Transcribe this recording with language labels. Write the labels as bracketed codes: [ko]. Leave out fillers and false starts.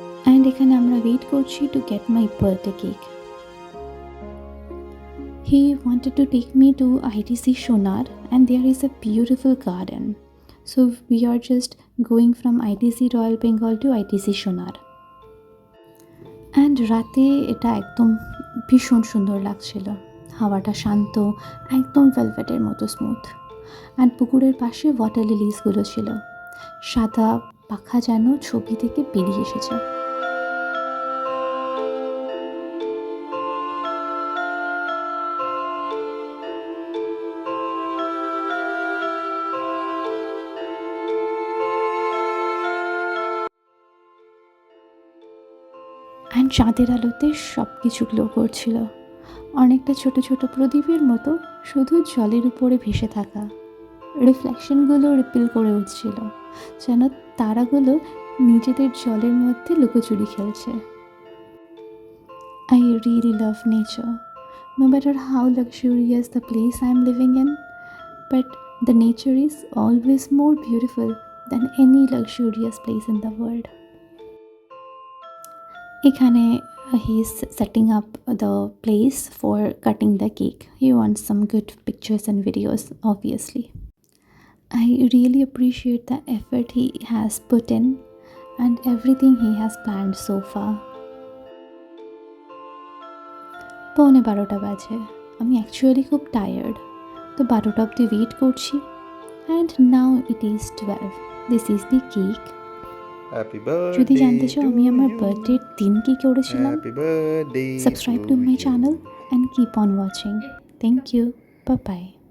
[en] And [bn] এখানে আমরা [en] wait করছি to get my birthday cake. He wanted to take me to ITC Shonar, and there is a beautiful garden. So we are just going from ITC Royal Bengal to ITC Shonar. [bn] And রাতে এটা একদম ভীষণ সুন্দর লাগছিল, হাওয়াটা শান্ত, একদম ভেলভেটের মতো smooth. And পুকুরের পাশে ওয়াটার লিলিসগুলো ছিল, সাদা পাখা যেন ছবি থেকে বেরিয়ে এসেছে। অ্যান্ড চাঁদের আলোতে সব কিছু গ্লো করছিল, অনেকটা ছোট ছোট প্রদীপের মতো, শুধু জলের উপরে ভেসে থাকা। রিফ্লেকশনগুলো রিপিল করে উঠছিল, যেন তারাগুলো নিজেদের জলের মধ্যে লুকোচুরি খেলছে। [en] I really love nature, no matter how luxurious the place I am living in, but the nature is always more beautiful than any luxurious place in the world. [bn] এখানে [en] he is setting up the place for cutting the cake. He wants some good pictures and videos, obviously. I really appreciate the effort he has put in and everything he has planned so far. [bn] 11:15 বাজে, আমি actually খুব tired, তো 12টা অবধি wait করছি, [en] And now it is 12. This is the cake. [bn] যদি জানতে চাও আমি আমার বার্থডের দিন কী করেছিলাম, [en] Subscribe to my channel and keep on watching. Thank you, bye bye.